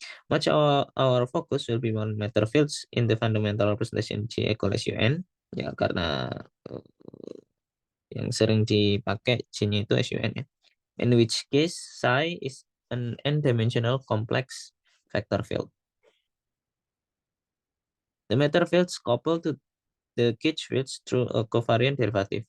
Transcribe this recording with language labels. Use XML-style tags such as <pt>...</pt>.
<en>Much our focus will be on matter fields in the fundamental representation J equal SUN.</en> <id>Ya, karena uh, yang sering dipakai J-nya itu SUN ya.</id> <en>In which case psi is an n-dimensional complex vector field. The matter fields coupled to the gauge fields through a covariant derivative.</en>